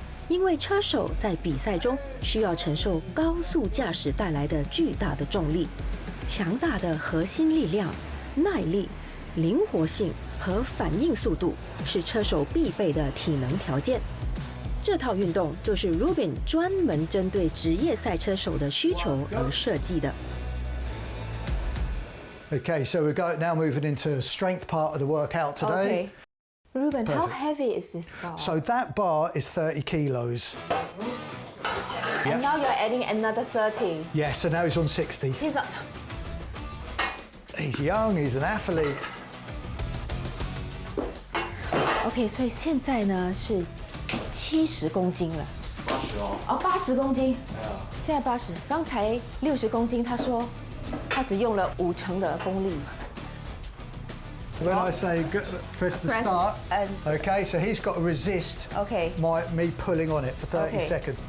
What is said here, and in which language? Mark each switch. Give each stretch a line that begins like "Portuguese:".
Chinese: 因为车手在比赛中需要承受高速驾驶带来的巨大的重力、强大的核心力量、耐力、灵活性和反应速度是车手必备的体能条件。这套运动就是 Ruben 专门针对职业赛车手的需求而设计的。
English: Okay, so we're now moving into strength part of the workout today. Okay. Ruben, how Perfect. heavy is this bar? So that bar is 30 kilos. And now you're adding another 30. Yeah, so now he's on 60. He's up. He's young, he's an athlete.
Chinese: OK， 所以现在呢是70公斤了。80公斤。现在80，刚才60公斤，他说他只用了50%的功力。
English: When I say press the start, okay, so he's got to resist me pulling on it for 30 seconds.